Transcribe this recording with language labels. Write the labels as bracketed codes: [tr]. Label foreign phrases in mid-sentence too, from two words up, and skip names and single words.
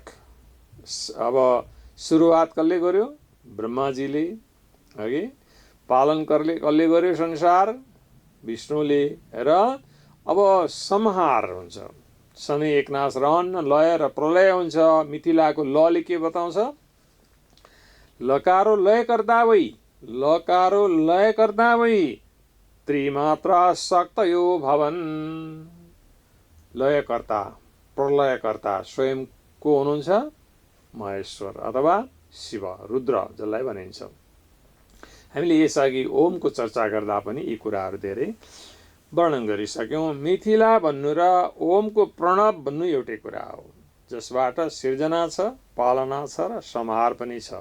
[ne] अब सुरुवात कसले गर्यो? ब्रह्माजीले, अघि पालन कसले गर्यो? संसार विष्णुले। र अब संहार हुन्छ, शनि एकनाश रहन्न, लय र प्रलय हुन्छ। मिथिलाको लले के बताउँछ? [sa] लकारो लय कर्ता वै, लकारो लय कर्ता वै त्रिमात्रा शक्तयो भवन। [ne] लयकर्ता प्रलयकर्ता स्वयं को हुनुहुन्छ? महेश्वर अथवा शिव, रुद्र जसलाई भनिन्छ। हामीले यसअघि ओमको चर्चा गर्दा पनि यी कुराहरू धेरै वर्णन गरिसक्यौँ। मिथिला भन्नु र ओमको प्रणव भन्नु एउटै कुरा हो, जसबाट सिर्जना छ, पालना छ र संहार पनि छ।